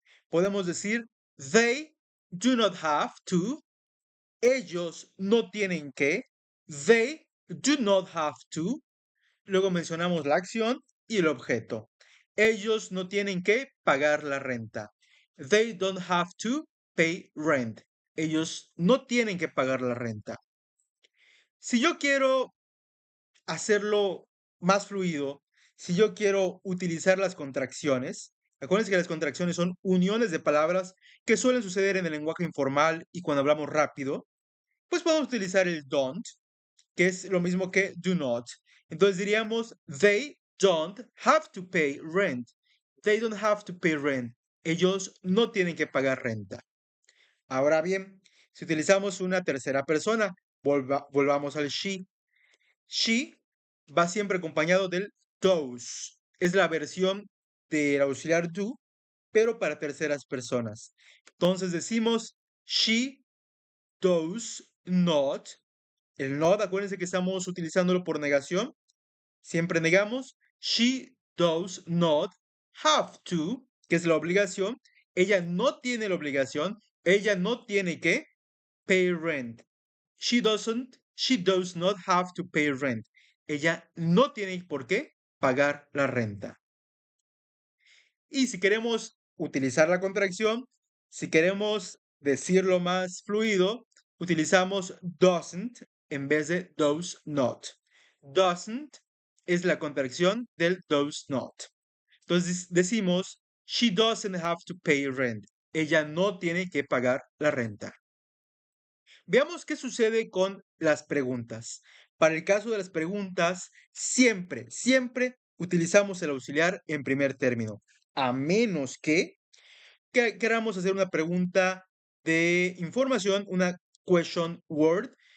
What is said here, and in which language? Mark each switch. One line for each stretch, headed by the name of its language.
Spanish: Podemos decir,
English: they do not have to.
Spanish: Ellos no tienen que.
English: They do not have to.
Spanish: Luego mencionamos la acción y el objeto. Ellos no tienen que pagar la renta.
English: They don't have to pay rent.
Spanish: Ellos no tienen que pagar la renta. Si yo quiero hacerlo más fluido, si yo quiero utilizar las contracciones, acuérdense que las contracciones son uniones de palabras que suelen suceder en el lenguaje informal y cuando hablamos rápido, pues podemos utilizar el don't, que es lo mismo que do not. Entonces diríamos,
English: they don't have to pay rent. They don't have to pay rent.
Spanish: Ellos no tienen que pagar renta. Ahora bien, si utilizamos una tercera persona, volvamos al she. She va siempre acompañado del does. Es la versión del auxiliar do, pero para terceras personas. Entonces decimos,
English: she does not.
Spanish: El not, acuérdense que estamos utilizándolo por negación. Siempre negamos.
English: She does not have to,
Spanish: que es la obligación. Ella no tiene la obligación. Ella no tiene que
English: pay rent. She does not have to pay rent.
Spanish: Ella no tiene por qué pagar la renta. Y si queremos utilizar la contracción, si queremos decirlo más fluido, utilizamos doesn't en vez de does not. Doesn't es la contracción del does not. Entonces decimos,
English: she doesn't have to pay rent.
Spanish: Ella no tiene que pagar la renta. Veamos qué sucede con las preguntas. Para el caso de las preguntas, siempre utilizamos el auxiliar en primer término, a menos que queramos hacer una pregunta de información, una question word.